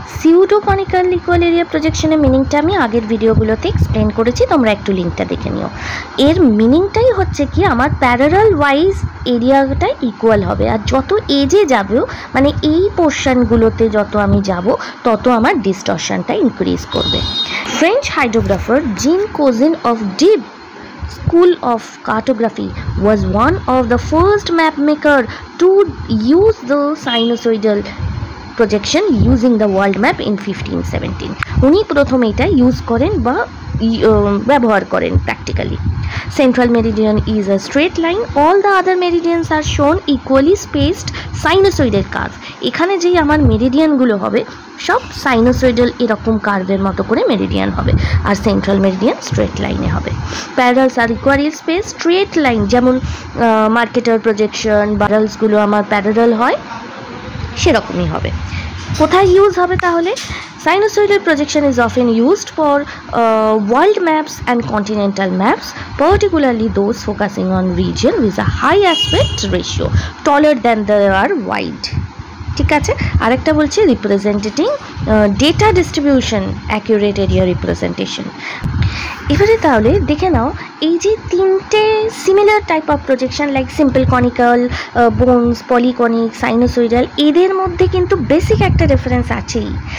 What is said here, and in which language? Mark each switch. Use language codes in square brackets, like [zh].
[bn] Pseudoconical equal area projection এর মিনিংটা আমি আগের ভিডিওগুলোতে এক্সপ্লেন করেছি, তোমরা একটু লিঙ্কটা দেখে নিও। এর মিনিংটাই হচ্ছে কি আমার প্যারালাল ওয়াইজ এরিয়াটা ইকুয়াল হবে, আর যত এজে যাবেও মানে এই পোর্শনগুলোতে যত আমি যাব তত আমার ডিস্টরশনটা ইনক্রিজ করবে। [en] French hydrographer Jean Cossin of Dieppe School of Cartography was one of the first map maker to use the sinusoidal projection using the world map in 1517. [bn] উনি প্রথম এটা ইউজ করেন বা ব্যবহার করেন practically. [en] Central meridian is a straight line. All the other meridians are shown equally spaced sinusoidal curve. [bn] এখানে যেই আমার মেরিডিয়ানগুলো হবে সব সাইনোসয়েডাল এরকম কার্ভের মতো করে মেরিডিয়ান হবে, আর সেন্ট্রাল মেরিডিয়ান স্ট্রেট লাইনে হবে। [en] parallels are equally space straight line, [bn] যেমন মার্কেটার প্রজেকশন বারালসগুলো আমার প্যারালাল হয় সেরকমই হবে। কোথায় ইউজ হবে তাহলে? [en] Sinusoidal projection is often used for world maps and continental maps, particularly those focusing on region with a high aspect ratio, taller than they are wide. [bn] ঠিক আছে, আরেকটা বলছি [en] Representing data distribution, accurate area representation. [bn] এবারে তাহলে দেখে নাও এই যে তিনটে similar type of projection like simple conical, bones, পলিকনিক, sinusoidal, এদের মধ্যে কিন্তু বেসিক একটা ডিফারেন্স আছেই।